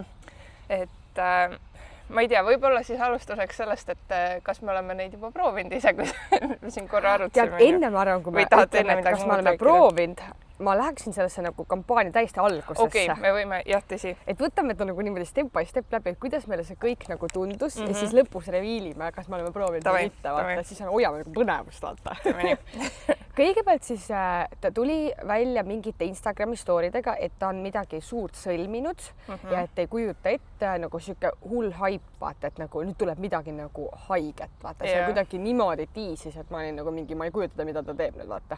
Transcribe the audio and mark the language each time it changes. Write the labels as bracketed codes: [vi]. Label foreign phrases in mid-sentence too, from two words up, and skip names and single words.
[et] Et ma ei tea, võib-olla siis alustuseks sellest, et kas me oleme neid juba proovinud ise, kui me siin korra arutasime. Tead, enne ma arvan, kui me ütleme, et kas me oleme proovinud, ma läheksin sellesse nagu kampaania täiesti algusesse. Okei, me võime, jah, tõsi. Et võtame ta nagu niimoodi [en] step by step [et] läbi, et kuidas meile see kõik nagu tundus ja siis lõpus reviilime, kas me oleme proovinud või mitte, vaata, siis hoiame nagu põnevust, vaata. Kõigepealt siis ta tuli välja mingite Instagrami story'dega, et ta on midagi suurt sõlminud ja et ei kujuta ette nagu siuke hull haip, vaata, et nagu nüüd tuleb midagi nagu haiget, vaata, see kuidagi niimoodi tiisis, et ma olin nagu mingi, ma ei kujuta, mida ta teeb nüüd, vaata.